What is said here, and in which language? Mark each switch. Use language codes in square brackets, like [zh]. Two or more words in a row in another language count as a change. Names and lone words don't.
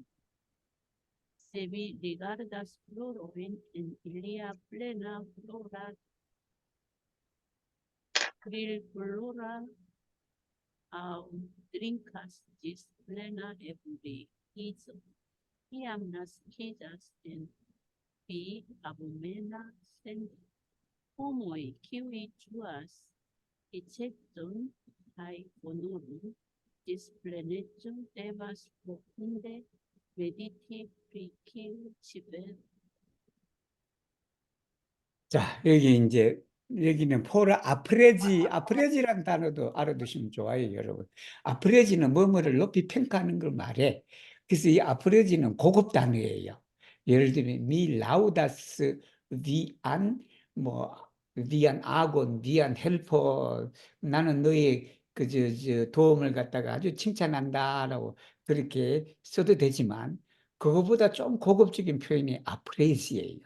[eo] Se vi rigardas florojn en ilia plena florado, brilflora aŭ drinkas ĝis plena ebriiĝo, kiam naskiĝas en vi abomena sento. Homoj, kiuj ĝuas riĉecon kaj honoron ĝis pleneco, devas profunde mediti pri kiu ĉi vero. [ko] 자, 여기 이제 여기는 포라 아프레지란 단어도 알아두시면 좋아요, 여러분. 아프레지는 뭐뭐를 높이 평가하는 걸 말해. 그래서 이 아프레지는 고급 단어예요. 예를 들면 [eo] mi laŭdas vian [ko] 뭐 [eo] vian agon vian helpon [ko] 나는 너의 저 도움을 갖다가 아주 칭찬한다라고 그렇게 써도 되지만 그거보다 좀 고급적인 표현이 아프레지예요.